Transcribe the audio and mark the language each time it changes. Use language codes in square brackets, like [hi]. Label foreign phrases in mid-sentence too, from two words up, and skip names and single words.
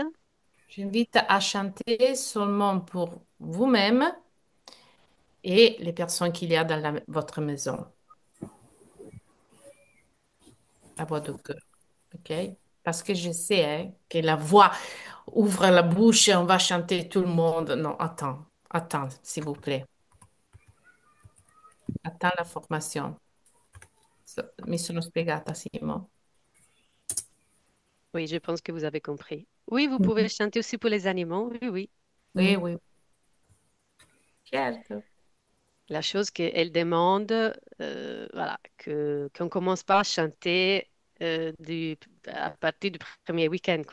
[fr] j'invite à chanter seulement pour vous-même et les personnes qu'il y a dans votre maison, à voix de cœur, ok? Parce que je sais hein, que la voix ouvre la bouche et on va chanter tout le monde. Non, attends, s'il vous plaît. Attends la formation. [it] Mi sono spiegata, Simo. [fr] Oui, je pense que vous avez compris. Oui, vous pouvez Mhm. chanter aussi pour les animaux. Oui, oui. Oui, Mhm. oui, certo. La chose qu'elle demande, voilà, qu'on commence pas à chanter à partir du premier week-end, quoi.